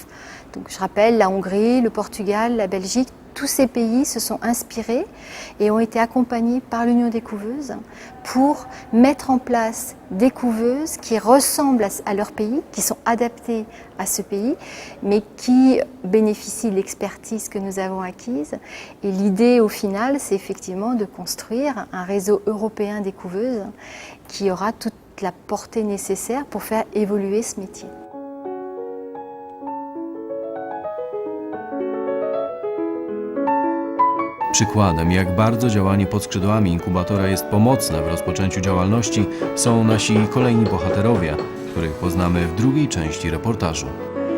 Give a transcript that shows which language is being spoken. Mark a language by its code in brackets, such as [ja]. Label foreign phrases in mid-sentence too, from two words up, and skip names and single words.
[fr] Donc je rappelle la Hongrie, le Portugal, la Belgique, tous ces pays se sont inspirés et ont été accompagnés par l'Union des couveuses pour mettre en place des couveuses qui ressemblent à leur pays, qui sont adaptées à ce pays, mais qui bénéficient de l'expertise que nous avons acquise. Et l'idée au final, c'est effectivement de construire un réseau européen des couveuses qui aura toute la portée nécessaire pour faire évoluer ce métier. [pl] Przykładem, jak bardzo działanie pod skrzydłami inkubatora jest pomocne w rozpoczęciu działalności, są nasi kolejni bohaterowie, których poznamy w drugiej części reportażu.